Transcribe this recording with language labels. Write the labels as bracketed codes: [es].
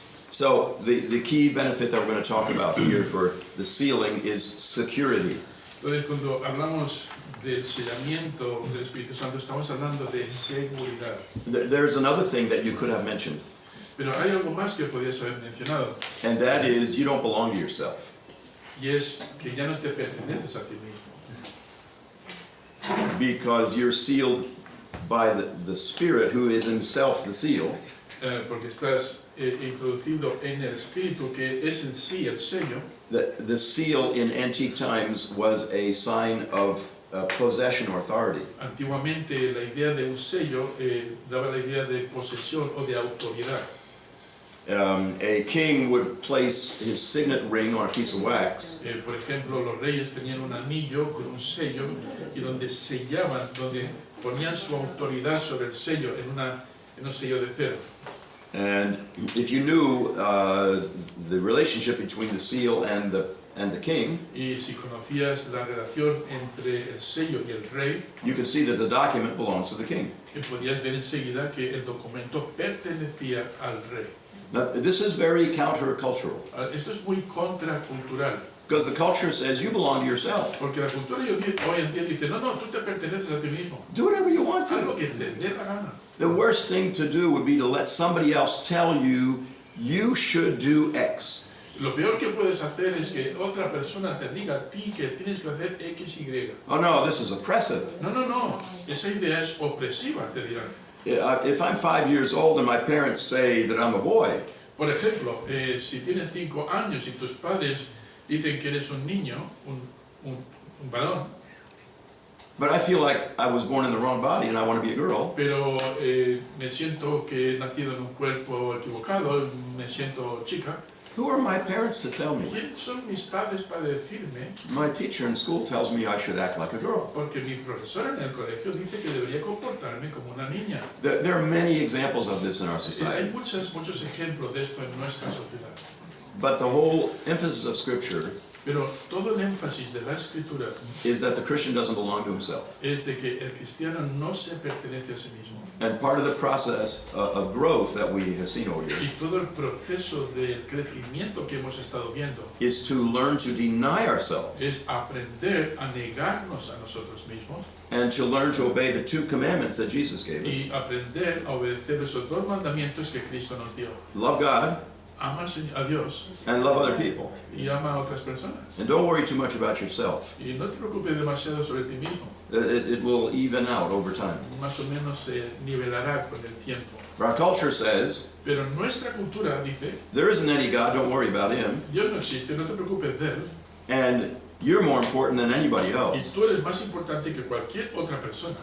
[en] So the key benefit that we're going to talk about here for the sealing is security. [es] Entonces cuando hablamos del sellamiento del Espíritu Santo estamos hablando de seguridad. [en] There's another thing that you could have mentioned, [es] Pero hay algo más que podrías haber mencionado [en] and that is you don't belong to yourself. [es] y es que ya no te perteneces a ti mismo. [en] Because you're sealed by the Spirit who is himself the seal. [es] Porque estás introducido en el Espíritu que es en sí el sello. [en] The seal in antique times was a sign of possession or authority. [es] Antiguamente la idea de un sello daba la idea de posesión o de autoridad. [en] A king would place his signet ring on a piece of wax, [es] Por ejemplo, los reyes tenían un anillo con un sello y donde sellaban, donde ponían su autoridad sobre el sello en un sello de cero. [en] and if you knew the relationship between the seal and the king, [es] Y si conocías la relación entre el sello y el rey, [en] you could see that the document belongs to the king. [es] podías ver enseguida que el documento pertenecía al rey. [en] Now, this is very countercultural, [es] Esto es muy contracultural, [en] because the culture says you belong to yourself. [es] porque la cultura hoy en día dice, no, tú te perteneces a ti mismo, [en] Do whatever you want [es] haz lo [en] to. [es] que te dé la gana. [en] The worst thing to do would be to let somebody else tell you you should do X. [es] Lo peor que puedes hacer es que otra persona te diga a ti que tienes que hacer X, Y. [en] Oh no, this is oppressive. [es] No, esa idea es opresiva, te dirán. [en] If I'm 5 years old and my parents say that I'm a boy, [es] Por ejemplo, si tienes 5 años y tus padres dicen que eres un niño, un varón, [en] but I feel like I was born in the wrong body and I want to be a girl, [es] pero me siento que he nacido en un cuerpo equivocado, me siento chica, [en] who are my parents to tell me? [es] ¿quiénes son mis padres para decirme? [en] My teacher in school tells me I should act like a girl. [es] Porque mi profesora en el colegio dice que debería comportarme como una niña. [en] There are many examples of this in our [es] Hay [en] society, [es] muchos ejemplos de esto en nuestra sociedad. [en] but the whole emphasis of Scripture [es] Pero todo el énfasis de la escritura [en] is that the Christian doesn't belong to himself. [es] es de que el cristiano no se pertenece a sí mismo. [en] And part of the process of growth that we have seen over [es] Y [en] here [es] todo el proceso del crecimiento que hemos estado viendo [en] is to learn to deny ourselves [es] es aprender a negarnos a nosotros mismos [en] and to learn to obey the 2 commandments that Jesus gave us. [es] y aprender a obedecer esos 2 mandamientos que Cristo nos dio. [en] Love God [es] Ama a Dios [en] and love other people. [es] y ama a otras personas. [en] And don't worry too much about yourself. [es] Y no te preocupes demasiado sobre ti mismo. [en] It will even out over time. [es] Más o menos se nivelará con el tiempo. [en] Our culture says, [es] Pero nuestra cultura dice, [en] there isn't any God, don't worry about him, [es] Dios no existe, no te preocupes de él. [en] and you're more important than anybody [es] Y [en] else. [es] tú eres más importante que cualquier otra persona.